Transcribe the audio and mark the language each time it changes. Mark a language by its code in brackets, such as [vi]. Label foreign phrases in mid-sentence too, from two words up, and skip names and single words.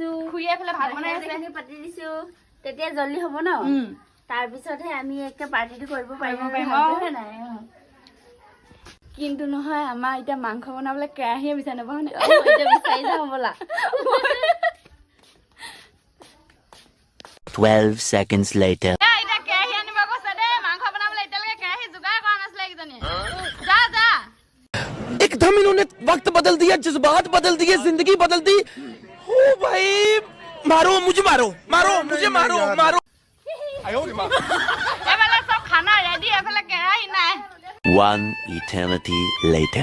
[as] খুৰীয়ে এইফালে ভাত বনাই আছে এইখিনি পাতি দিছো তেতিয়া জল্দি হ'ব ন তাৰপিছতহে আমি একে পাৰ্টিটো কৰিব পাৰিম নাই কিন্তু নহয় আমাৰ এতিয়া মাংস বনাবলৈ কেৰাহীয়ে বিচাৰি নাপাওঁ নে এতিয়া বিচাৰি যাওঁ ব'লা [en] 12 seconds later. [as] এতিয়া কেৰাহী আনিব গৈছে দেই মাংস বনাবলৈ এতিয়ালৈকে কেৰাহী যোগাৰ কৰা নাছিলে এইকেইজনীয়ে যা যা [hi] एकदम इन्होंने वक्त बदल दिया जज्बात बदल दिए जिंदगी बदल दी ओ भाई मारो मुझे मारो मारो मुझे मारो मारो [as] এইফালে চব খানা ৰেডি এইফালে কেৰাহী নাই [en] 1 eternity later.